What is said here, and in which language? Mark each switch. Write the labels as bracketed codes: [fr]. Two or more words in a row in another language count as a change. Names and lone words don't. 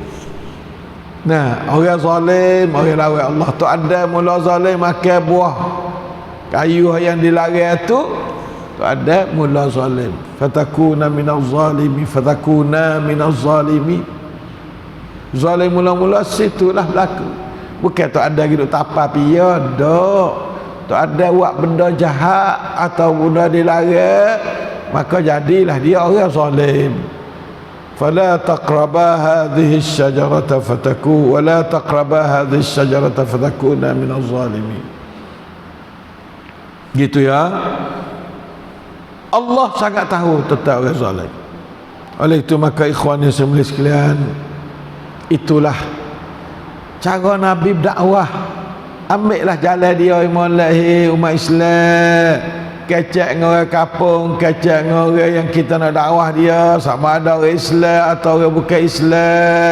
[ms] Orang zalim, orang lawan Allah tu ada mula zalim makan buah kayu yang dilarang tu ada mula zalim. [ar] فتكونا من الظالمين. [ms] Zalim mula-mula situlah berlaku. Bukan tu ada gitu tapa pia dak. Tu ada buat benda jahat atau benda dilarang, maka jadilah dia orang zalim. [ar] فلا تقربا هذه الشجرة فتكو ولا تقربا هذه الشجرة فتكونا من الظالمين. [ms] Gitu ya. Allah sangat tahu tentang orang zalim. Oleh itu maka ikhwan yang semua sekalian, itulah cara Nabi berdakwah. Ambillah jalan dia umat Islam. Kecek dengan orang kampung, kecek dengan orang yang kita nak dakwah dia, sama ada orang Islam atau orang bukan Islam.